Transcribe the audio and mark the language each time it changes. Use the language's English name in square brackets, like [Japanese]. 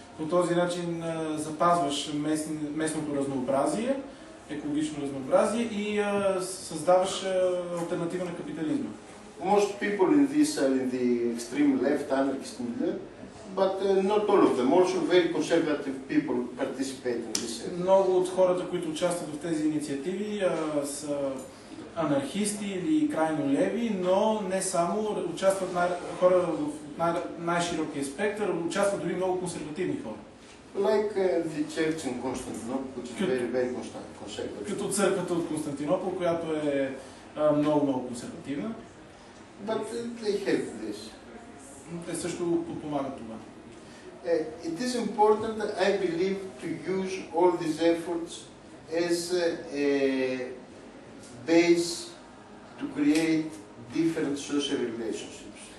[Bulgarian] По този начин запазваш местното разнообразие, екологично разнообразие и създаваш алтернатива на капитализма. [English] Most people in this are in the extreme left, anarchist milieu, but not all of them. Also very conservative people participate in this. [Bulgarian] Много от хората, които участват в тези инициативи, са анархисти или крайно леви, но не само. Участват хора в най-широкия спектър, участват дори много консервативни хора. [English] Like the church in Constantinople, which is very conservative. [Bulgarian] Като църквата от Константинопол, която е много консервативна. [English] But they have this. [Bulgarian] Те също подпомагат това. [English] It is important, I believe, to use all these efforts as a base to create different social relationships.